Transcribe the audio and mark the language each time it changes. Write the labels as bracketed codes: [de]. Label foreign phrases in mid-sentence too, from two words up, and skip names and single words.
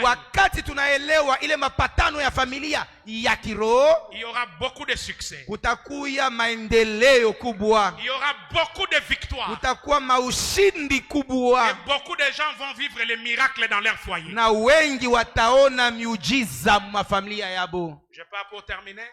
[sw] Wakati tunaelewa ile mapatano ya familia ya kiroho, [fr] il y aura beaucoup de succès. [sw] kutakuya maendeleo kubwa. [fr] Il y aura beaucoup de victoires. [sw] Kutakuwa maushindi [fr] Et [sw] kubwa. [fr] beaucoup de gens vont vivre les miracles dans leur foyer. [sw] Na wengi wataona miujiza mafamilia yabo. [fr] Je pars pour terminer.